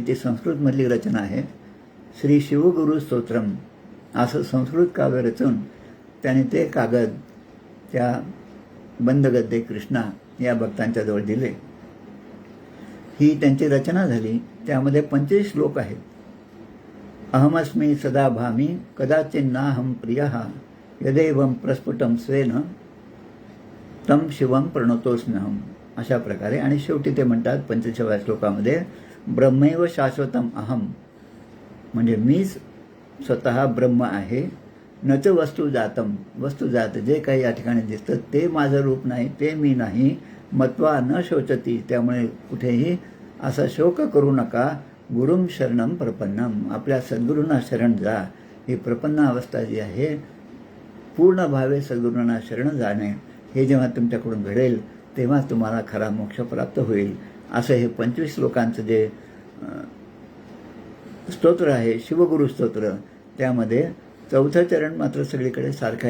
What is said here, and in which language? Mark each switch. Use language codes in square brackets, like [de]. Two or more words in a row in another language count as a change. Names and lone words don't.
[mr] ती संस्कृतमधली रचना आहे. श्री शिवगुरु स्तोत्रम असं संस्कृत काव्य रचून त्याने ते कागद त्या बंदगद्दे कृष्णा या भक्तांच्या जवळ दिले. ही त्यांची रचना झाली. त्यामध्ये 25 श्लोक आहेत. [sa] अहमस्मी सदा भामी कदाचिन्नाहम प्रियः यदेवं प्रस्फुटं स्वेन तम शिवम प्रणतोस्म्यहम [mr] अशा प्रकारे. आणि शेवटी ते म्हणतात 45व्या श्लोकामध्ये [sa] ब्रह्मैव शाश्वतम अहम, [mr] म्हणजे मीच स्वतः ब्रह्म आहे [sa] नच वस्तू जातम, [mr] वस्तू जात जे काही या ठिकाणी दिसतं ते माझं रूप नाही, ते मी नाही. [sa] मत्वा न शोचती, [mr] त्यामुळे कुठेही असा शोक करू नका. [sa] गुरुम शरणम प्रपन्नम, [mr] आपल्या सद्गुरूंना शरण जा. ही प्रपन्न अवस्था जी आहे, पूर्ण भावे सद्गुरूंना शरण जाणे, हे जेव्हा तुमच्याकडून घडेल तेव्हा तुम्हाला खरा मोक्ष प्राप्त होईल. असं हे 25 श्लोकांचं जे स्तोत्र आहे, शिवगुरु स्तोत्र, त्यामध्ये 4थं चरण मात्र सगळीकडे सारखं आहे.